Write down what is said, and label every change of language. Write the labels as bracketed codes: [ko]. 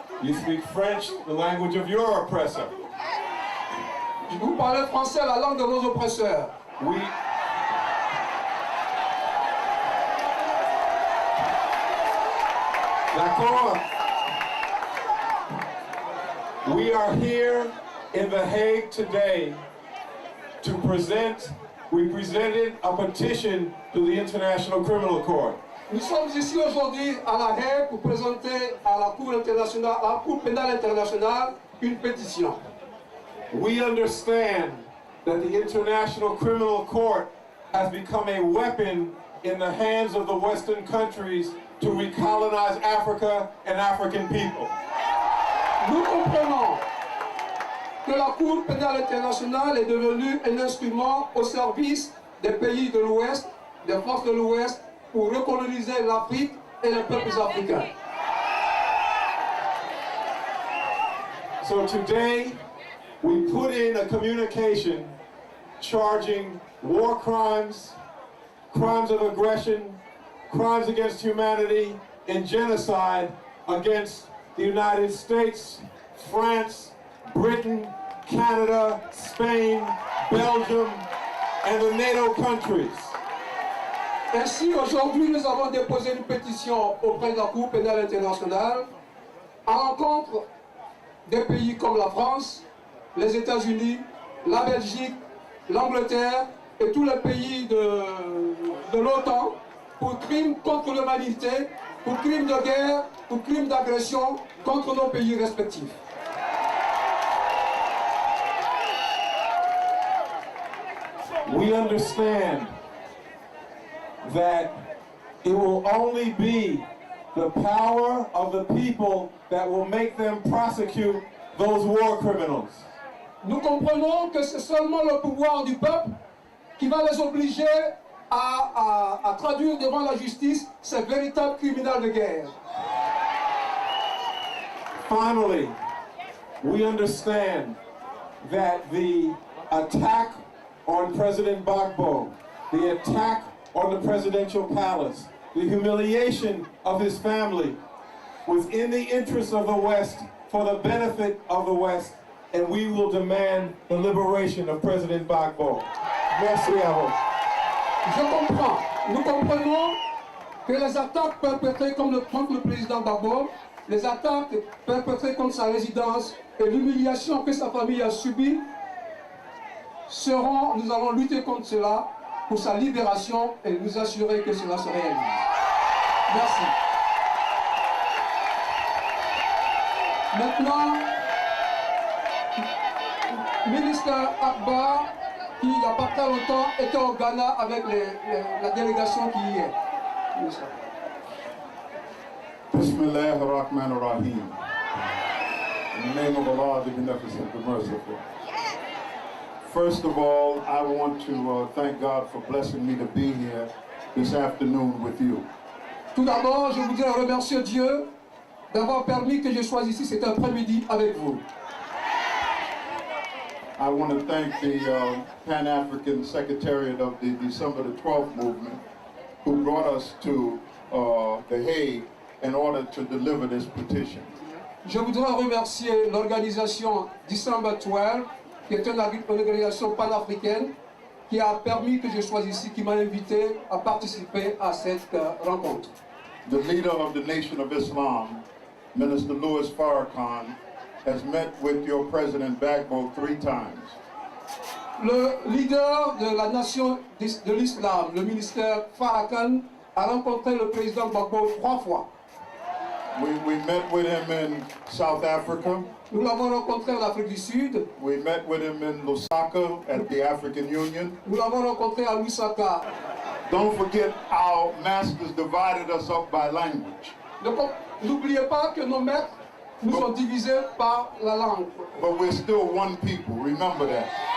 [en] You speak French, the language of your oppressor. [fr] Je vous parle français, la langue de vos oppresseurs. D'accord. [en] We are here in The Hague today to we presented a petition to the International Criminal Court. [fr] Nous sommes ici aujourd'hui à La Haye pour présenter à la Cour internationale, à la Cour pénale internationale, une pétition. [en] We understand that the International Criminal Court has become a weapon in the hands of the Western countries to recolonize Africa and African people. [fr] Nous comprenons que la Cour pénale internationale est devenue un instrument au service des pays de l'Ouest, des forces de l'Ouest, pour recoloniser l'Afrique et les peuples africains. [en] So today, we put in a communication charging war crimes, crimes of aggression, crimes against humanity, and genocide against the United States, France, Britain, Canada, Spain, Belgium, and the NATO countries. [fr] Ainsi, aujourd'hui, nous avons déposé une pétition auprès de la Cour pénale internationale à l'encontre des pays comme la France, les États-Unis, la Belgique, l'Angleterre et tous les pays de l'OTAN pour crimes contre l'humanité, pour crimes de guerre, pour crimes d'agression contre nos pays respectifs. [en] We understand that it will only be the power of the people that will make them prosecute those war criminals. [fr] Nous comprenons que c'est seulement le pouvoir du peuple qui va les obliger à traduire devant la justice ces véritables criminels de guerre. [en] Finally, we understand that the attack on President Gbagbo, the attack on the presidential palace, the humiliation of his family was in the interest of the West for the benefit of the West, and we will demand the liberation of President Gbagbo. [fr] Merci à vous. Je comprends. Nous comprenons que les attaques perpétrées contre le président Gbagbo, les attaques perpétrées contre sa résidence et l'humiliation que sa famille a subie, nous allons lutter contre cela pour sa libération et nous assurer que cela se réalise. Merci. Maintenant, ministre Akbar, qui il n'y a pas très longtemps était au Ghana avec la délégation qui y est. [ar] Bismillah ar-Rahman ar-Rahim. [en] In the name of Allah, the Beneficent, the Merciful. First of all, I want to thank God for blessing me to be here this afternoon with you. [fr] Tout d'abord, je voudrais remercier Dieu d'avoir permis que je sois ici cet après-midi avec vous. [en] I want to thank the Pan-African Secretariat of the December the 12th movement who brought us to The Hague in order to deliver this petition. [fr] Je voudrais remercier l'organisation December 12, qui est une organisation panafricaine qui a permis que je sois ici, qui m'a invité à participer à cette rencontre. [en] The leader of the Nation of Islam, Minister Louis Farrakhan, has met with your President Gbagbo 3 times. [fr] Le leader de la nation de l'islam, le ministère Farrakhan, a rencontré le président Gbagbo 3 fois. [en] We met with him in South Africa. [fr] Nous l'avons rencontré en Afrique du Sud. [en] We met with him in Lusaka at the African Union. [fr] Nous l'avons rencontré à Lusaka. [en] Don't forget our masters divided us up by language. [fr] Donc, n'oubliez pas que nos maîtres nous ont divisés par la langue. [en] But we're still one people, remember that.